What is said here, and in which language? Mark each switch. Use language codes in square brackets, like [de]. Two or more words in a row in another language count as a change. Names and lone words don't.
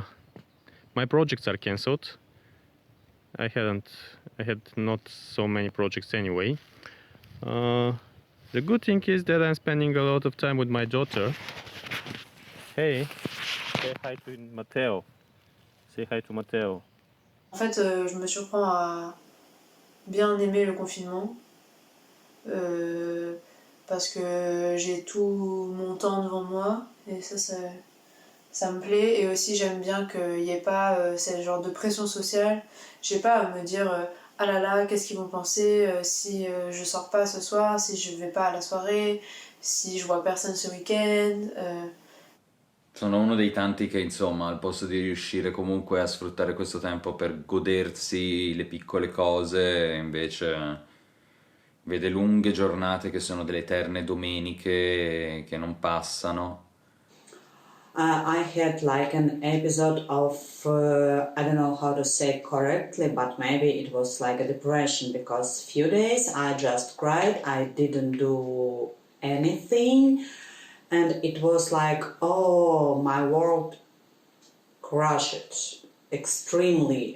[en] my projects are cancelled. I had not so many projects anyway. The good thing is that I'm spending a lot of time with my daughter. Hey, say hi to Matteo. Say hi to Matteo. [fr] En fait, je me surprends à bien aimer le confinement parce que j'ai tout mon temps devant moi et ça me plaît, et aussi j'aime bien qu'il n'y ait pas ce genre de pression sociale. J'ai pas à me dire ah là là, qu'est-ce qu'ils vont penser si je sors pas ce soir, si je vais pas à la soirée, si je vois personne ce week-end. [it] Sono uno dei tanti che, insomma, al posto di riuscire comunque a sfruttare questo tempo per godersi le piccole cose, invece vede lunghe giornate che sono delle eterne domeniche che non passano. [en] I had like an episode of, I don't know how to say it correctly, but maybe it was like a depression, because few days I just cried, I didn't do anything, and it was like, oh, my world crushed extremely.